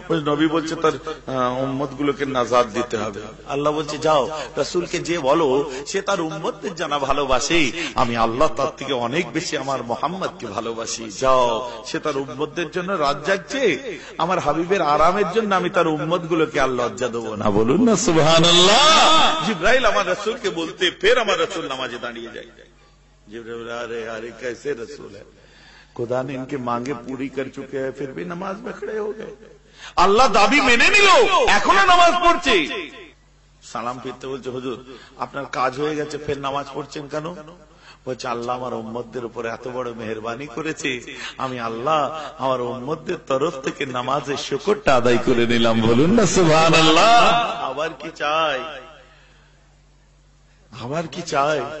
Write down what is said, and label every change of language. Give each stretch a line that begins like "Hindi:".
Bangla: নবী বলছে তার উম্মত গুলোকে নাজাত দিতে হবে। আল্লাহ বলছে যাও রাসূলকে যে বলো সে তার উম্মতদের জানা ভালোবাসে, আমি আল্লাহ তার থেকে অনেক বেশি আমার মুহাম্মদকে ভালোবাসি। যাও, সে তার উম্মতদের জন্য রাত জাগছে, আমার হাবিবের আরামের জন্য আমি তার উম্মত গুলোকে আর লজ্জা দেবো না। বলুন না সুবহানাল্লাহ। জিবরাইল আমার রাসূলকে বলতে, ফের আমার রাসূল নামাজে দাঁড়িয়ে যায়। জিবরাইল আরে আরে
Hindi: कैसे रसूल है, खुदा ने इनके मांगे पूरी कर चुके हैं, फिर भी नमाज में खड़े हो गए।
Bangla: আল্লাহ দাবি মেনে নিল, এখনো নামাজ পড়ছে। সালাম ফিরতে বলছে, হুজুর আপনার কাজ হয়ে গেছে, ফের নামাজ পড়ছেন কেন? বলছে, আল্লাহ আমার উম্মতদের উপর এত বড় মেহেরবানি করেছে, আমি আল্লাহ আমার উম্মতদের তরফ থেকে নামাজের শুকরটা আদায় করে নিলাম। বলুন না সুবহানাল্লাহ। আবার কি চাই, আবার কি চাই?